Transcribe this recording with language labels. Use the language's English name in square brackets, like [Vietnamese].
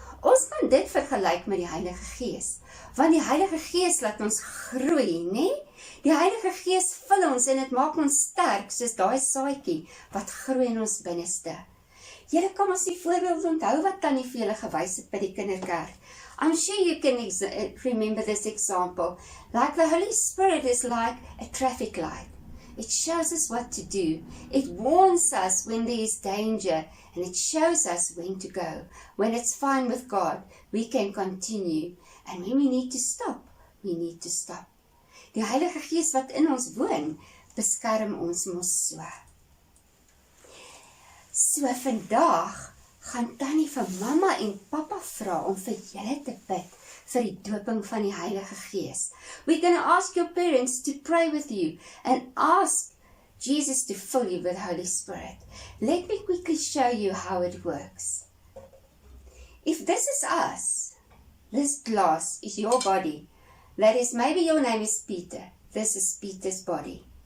[Afrikaans] Ons kan dit vergelyk met die Heilige Gees. Want die Heilige Gees laat ons groei, nee? Die Heilige Gees vul ons en dit maak ons sterk, soos daai saadjie wat groei in ons binneste. Julle kan ons die voorbeeld onthou wat Tannie vir julle gewys het by die kinderkerk. [English] I'm sure you can remember this example. Like the Holy Spirit is like a traffic light. It shows us what to do. It warns us when there is danger, and it shows us when to go. When it's fine with God, we can continue. And when we need to stop, we need to stop. [Afrikaans] Die Heilige Gees wat in ons woon, beskerm ons mos so. So vandag gaan Tannie vir mamma en pappa vra om vir julle te bid vir die doping van die Heilige Gees. [English] We're going to ask your parents to pray with you and ask Jesus to fill you with Holy Spirit. Let me quickly show you how it works. If this is us, this glass is your body. That is, maybe your name is Peter. This is Peter's body.